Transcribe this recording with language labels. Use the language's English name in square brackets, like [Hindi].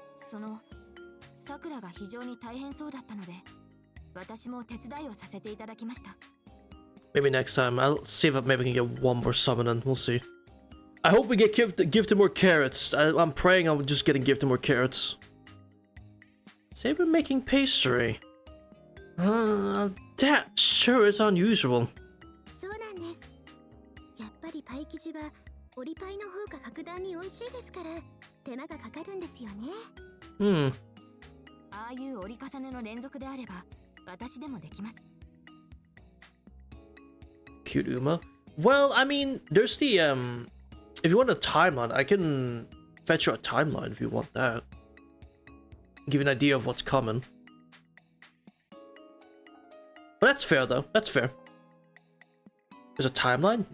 [Japanese] そのさくらが非常に大変そうだったので、私も手伝いをさせていただきました。 [English] Maybe next time. I'll see if maybe I can get one more summon in. We'll see. I hope we get gifted more carrots. I'm praying I'm just getting gifted more carrots. Say we're making pastry. That sure is unusual. [Japanese] そうなんです。やっぱりパイ生地は折りパイの方が格段に美味しいですから手間がかかるんですよね。ああいう折り重ねの連続であれば私でもできます。 [English] Cute Uma. Well, I mean, there's the if you want a timeline, I can fetch you a timeline if you want that. Give you an idea of what's coming. But that's fair though. That's fair. There's a timeline?